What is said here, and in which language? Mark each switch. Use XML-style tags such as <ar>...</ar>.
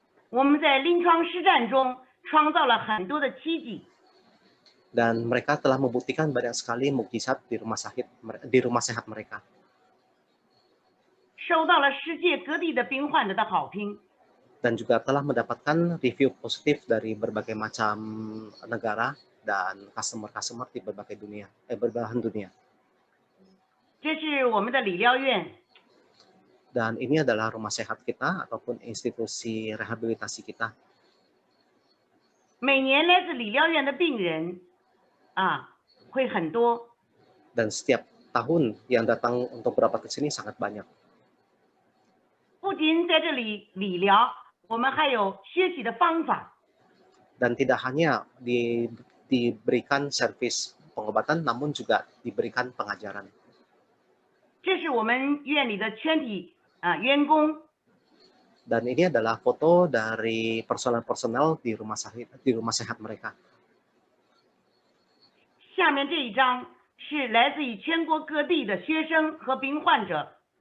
<zh>我们在临床实战中创造了很多的奇迹。</zh> <id>Dan mereka telah membuktikan banyak sekali mukjizat di rumah sehat mereka.</id> <zh>受到了世界各地的病患者的好评。</zh> <id>Dan juga telah mendapatkan review positif dari berbagai macam negara dan customer di belahan dunia.</id> <zh>这是我们的理疗院。</zh> <id>Dan ini adalah rumah sehat kita ataupun institusi rehabilitasi kita.</id> <zh>每年来自理疗院的病人会很多。</zh> <id>Dan setiap tahun yang datang untuk berobat ke sini sangat banyak.</id> <zh>仅在这里理疗，我们还有学习的方法。</zh> <id>Dan tidak hanya diberikan servis pengobatan, namun juga diberikan pengajaran.</id> <zh>这是我们院里的全体员工。</zh> <id>Dan ini adalah foto dari personel-personel di rumah sehat mereka.</id> <zh>下面这一张是来自于全国各地的学生和病患者。</zh>